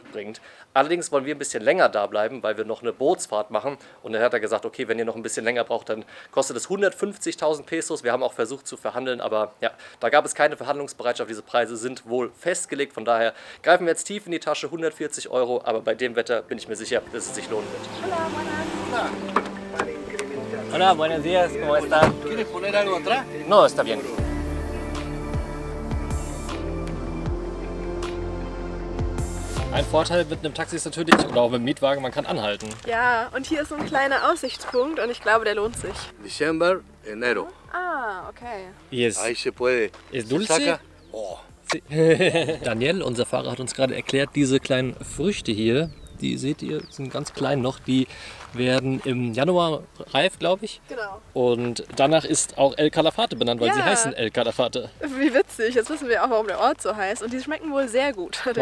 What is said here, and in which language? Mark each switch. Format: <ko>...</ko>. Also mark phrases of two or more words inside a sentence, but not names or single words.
<de>Allerdings wollen wir ein bisschen länger da bleiben, weil wir noch eine Bootsfahrt machen. Und dann hat er gesagt, okay, wenn ihr noch ein bisschen länger braucht, dann kostet es 150.000 Pesos. Wir haben auch versucht zu verhandeln, aber ja, da gab es keine Verhandlungsbereitschaft. Diese Preise sind wohl festgelegt. Von daher greifen wir jetzt tief in die Tasche, 140 Euro. Aber bei dem Wetter bin ich mir sicher, dass es sich lohnen wird.</de> <es>Hola, buenos días, ¿cómo están? ¿Quieres poner algo atrás? No, está bien.</es> <de>Ein Vorteil mit einem Taxi ist natürlich, oder auch mit einem Mietwagen, man kann anhalten. Ja, und hier ist so ein kleiner Aussichtspunkt und ich glaube, der lohnt sich.</de> <es>Diciembre, enero. Ah, okay. Ahí se puede.</es> <de>Ist</de> <es>Se dulce? saca. Oh.</es> <de>Daniel, unser Fahrer, hat uns gerade erklärt, diese kleinen Früchte hier, die seht ihr, sind ganz klein noch, die werden im Januar reif, glaube ich. Genau. Und danach ist auch El Calafate benannt, weil sie Ja. heißen El Calafate. Wie witzig, jetzt wissen wir auch, warum der Ort so heißt. Und die schmecken wohl sehr gut, hat er</de>